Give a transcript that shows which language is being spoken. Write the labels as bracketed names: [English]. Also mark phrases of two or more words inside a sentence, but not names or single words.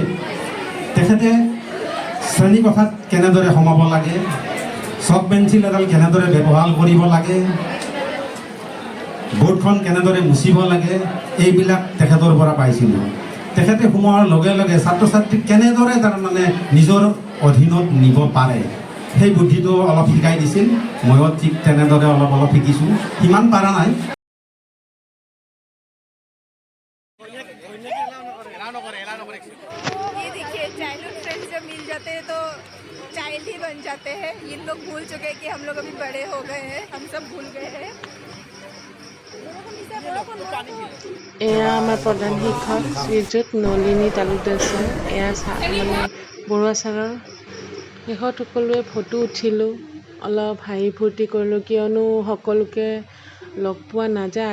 [Assamese] তেখেতে শ্ৰেণীকোঠাত কেনেদৰে সোমাব লাগে, চক পেঞ্চিল এডাল কেনেদৰে ব্যৱহাৰ কৰিব লাগে, বৰ্ডখন কেনেদৰে মুচিব লাগে, এইবিলাক তেখেতৰ পৰা পাইছিলোঁ। তেখেতে সোমোৱাৰ লগে লগে ছাত্ৰ ছাত্ৰীক কেনেদৰে তাৰমানে নিজৰ অধীনত নিব পাৰে সেই বুদ্ধিটো অলপ শিকাই দিছিল। ময়ো ঠিক তেনেদৰে অলপ শিকিছোঁ, সিমান পাৰা নাই। [Hindi] ये देखिए, [English] childhood friends [Hindi] जब मिल जाते हैं तो चाइल्ड ही बन जाते हैं। ये लोग भूल चुके हैं कि हम लोग अभी बड़े हो गए हैं, हम सब भूल गए हैं। [Assamese] এয়া আমাৰ প্ৰধান শিক্ষক শ্ৰীযুত নলিনী তালুকদাৰ ছাৰ। এয়া মানে বৰুৱা ছাৰৰ। শেষত সকলোৱে ফটো উঠিলোঁ, অলপ হাঁহি ফূৰ্তি কৰিলোঁ, কিয়নো সকলোকে লগ পোৱা নাযায়।